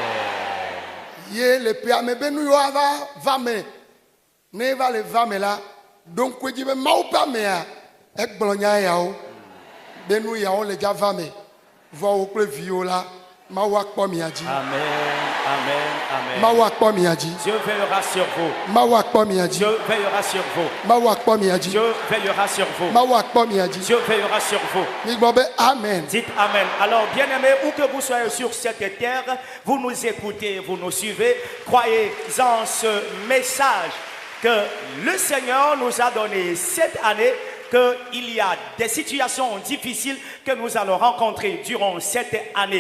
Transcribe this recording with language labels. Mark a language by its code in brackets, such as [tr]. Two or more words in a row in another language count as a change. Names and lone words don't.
[ee] ye le pe ame be nu yiwo ava va me ne va le va me la ɖo ŋkue dzi be mawu ƒe amea egblɔ nya yawo be nu yawo le dza va me vɔ wo kple viwo la mawu akpɔ mia dzi Amen. Amen. Amen. mawu akpɔ mia dzi [fr] Dieu veillera sur vous. [ee] mawu akpɔ mia dzi [fr] Dieu veillera sur vous. [ee] mawu akpɔ mia dzi [fr] Dieu veillera sur vous. [ee] mawu akpɔ mia dzi [fr] Dieu veillera sur vous. [ee] migbɔ be amen [fr] Dites Amen. Alors, bien-aimés, où que vous soyez sur cette terre, vous nous écoutez, vous nous suivez, croyez en ce message que le Seigneur nous a donné cette année, qu'il y a des situations difficiles que nous allons rencontrer durant cette année.